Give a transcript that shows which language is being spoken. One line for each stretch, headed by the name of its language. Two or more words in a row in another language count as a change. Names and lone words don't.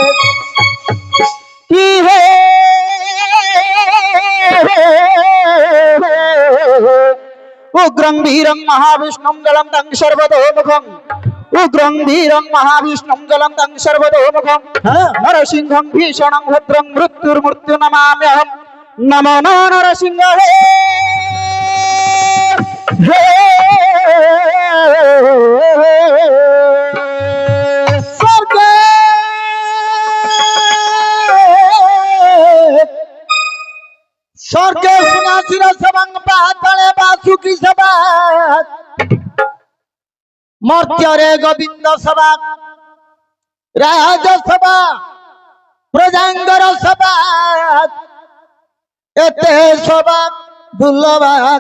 Sanskrit: কি হে উগ্রং বীরং মহাবিষ্ণুং জলম তং সর্বতোমুখং নরসিংহং ভীষণং ভদ্রং মৃত্যুর্মৃত্যু নমাম্যহম নমো নরসিংহ হে
Odia: ସ୍ୱର୍ଗେ ସୁନାସିର ସବଂ ପାତଳେ ବାସୁକି ସଭା ମର୍ତ୍ତ୍ୟରେ ଗୋବିନ୍ଦ ସଭା ରାଜ ସଭା ପ୍ରଜାଙ୍କର ସଭା ଏତେ ସଭା ଦୁର୍ଲଭା